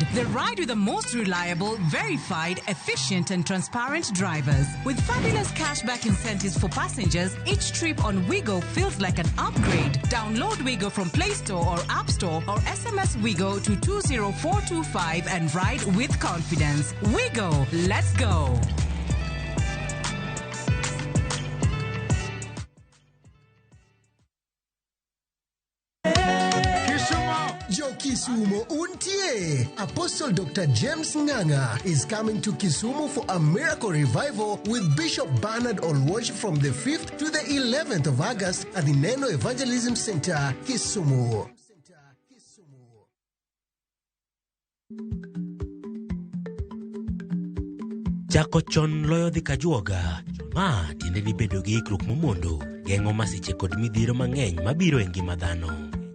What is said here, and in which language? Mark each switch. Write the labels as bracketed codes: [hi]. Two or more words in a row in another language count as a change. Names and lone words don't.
[en] The ride with the most reliable, verified, efficient, and transparent drivers. With fabulous cashback incentives for passengers, each trip on Wigo feels like an upgrade. Download Wigo from Play Store or App Store or SMS Wigo to 20425 and ride with confidence. Wigo, let's go. [luo] Jo Kisumu untie. [en] Apostle Dr. James Nganga is coming to Kisumu for a miracle revival with Bishop Bernard Olwosh from the 5th to the 11th of August at the Neno Evangelism Center, Kisumu. [luo] Chako chon loyo dhi kajuoga. Ma tiende ni bedo gi ikruok momondo, geng'o masiche kod midhiro mang'eny mabiro e ngima dhano.